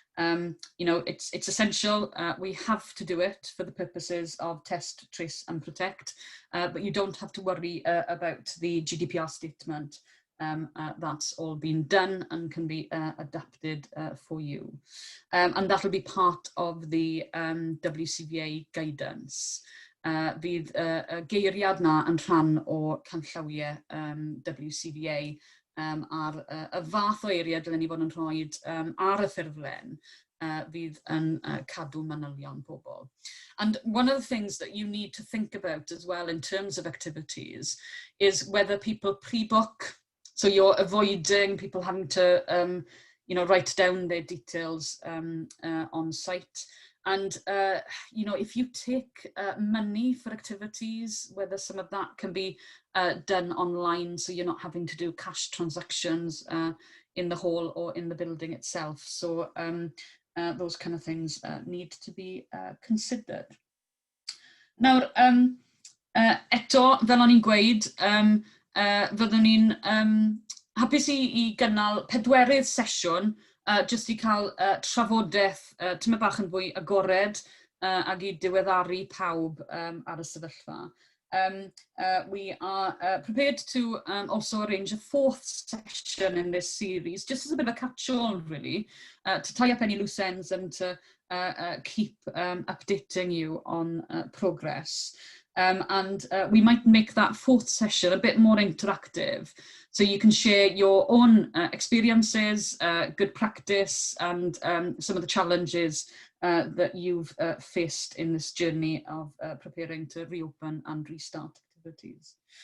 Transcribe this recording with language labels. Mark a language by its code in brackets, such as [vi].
[en] You know, it's essential. We have to do it for the purposes of test, trace and protect, but you don't have to worry about the GDPR statement. That's all been done and can be adapted for you. And that will be part of the WCVA guidance. [cy] Bydd geiriad na yn rhan o canllawiau WCVA ar y fath o eiriau dylen ni fod yn rhoi ar y ffurflen fydd yn cadw manylion pobl. [en] And one of the things that you need to think about as well in terms of activities is whether people pre-book. So you're avoiding people having to you know, write down their details on site. And, you know, if you take money for activities, whether some of that can be done online, so you're not having to do cash transactions in the hall or in the building itself. So those kind of things need to be considered. [cy] Nawr, eto, fel o'n i'n gweud, fyddwn ni'n hapus i gynnal pedwerydd sesiwn jyst i cael trafodaeth tyma bach yn fwy agored ag i diweddaru pawb ar y sefyllfa. [en] We are prepared to also arrange a fourth session in this series, just as a bit of a catch-all, really, to tie up any loose ends and to keep updating you on progress. And we might make that fourth session a bit more interactive, so you can share your own experiences, good practice, and some of the challenges that you've faced in this journey of preparing to reopen and restart activities.